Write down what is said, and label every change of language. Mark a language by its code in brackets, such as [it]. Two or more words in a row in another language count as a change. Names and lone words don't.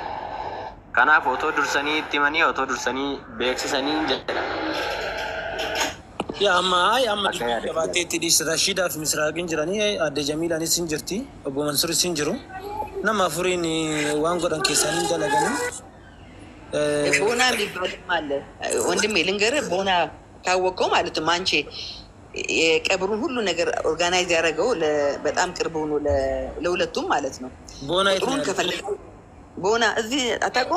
[om] Kanaaf otoo dursanii itti himanii otoo dursanii beeksisanii jedha. Yaa amma gabaatteetti dhiis Rashiidaa fi Misraaqiin jiranii adde Jamiilaanis hin jirti obbo Mansuuris hin jiru. Nama afuriin waan godhan keessanii hin dalaganii. [am] ቦና የሚባልም አለ ወንድሜ ልንገርህ። ቦና ካወቀው ማለት ነው አንቺ የቀብሩን ሁሉ ነገር ኦርጋናይዝ ያደረገው በጣም ቅርብ ሆኖ ለሁለቱም ማለት ነው። ቦና ጥሩን ከፈለገ ቦና እዚህ አታውቀውም?